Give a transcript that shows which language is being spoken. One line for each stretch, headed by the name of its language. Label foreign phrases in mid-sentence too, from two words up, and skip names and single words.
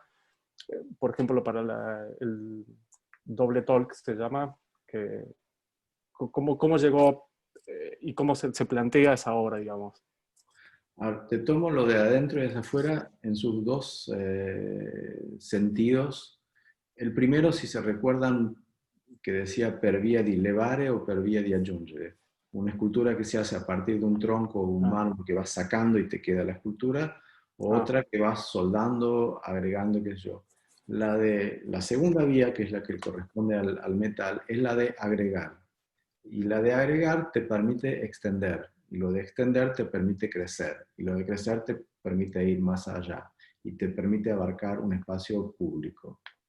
Spanish: Por ejemplo, para el doble talk se llama, ¿cómo llegó y cómo se plantea esa obra, digamos? Ahora, te tomo lo de adentro y hacia afuera en sus dos sentidos. El primero, si se recuerdan, que decía
Italian: per via di levare
Spanish: o
Italian: per via di aggiungere.
Spanish: Una escultura que se hace a partir de un tronco o un mármol que vas sacando y te queda la escultura, o otra que vas soldando, agregando, qué sé yo. La segunda vía, que es la que corresponde al metal, es la de agregar. Y la de agregar te permite extender, y lo de extender te permite crecer, y lo de crecer te permite ir más allá, y te permite abarcar un espacio público.